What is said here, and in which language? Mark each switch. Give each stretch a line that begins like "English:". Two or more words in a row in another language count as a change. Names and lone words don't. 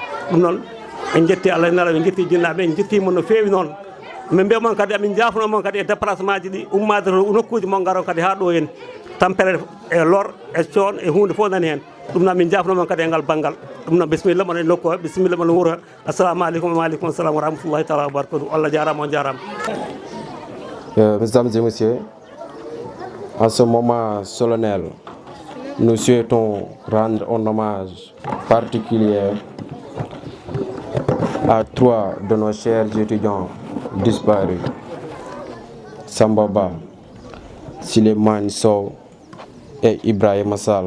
Fula: ɗum noon en jetti Allah ena en jetti jinnaɓe, en jettimon no fewi noon. min mbiyamon kadi amin jafunomon kadi e déplacement ji ɗi ummade to nokkuji mon garo kadi ha ɗo hen tampere e lor e coon e hunde fof nani hen. ɗum noon min jafunomon kadi e ngal banggal. ɗum noon bisimilla moon e nokku o, bisimilla moon e wuuro.
Arabic: السلام عليكم وعليكم السلام ورحمة الله تعالى وبركاته.
Fula: Allah jarama on jarama.
French: Mesdames et messieurs, en ce moment solennel, nous souhaitons rendre un hommage particulier à 3 de nos chers étudiants disparus, Sambaba, Suleiman Sow et Ibrahim Sall.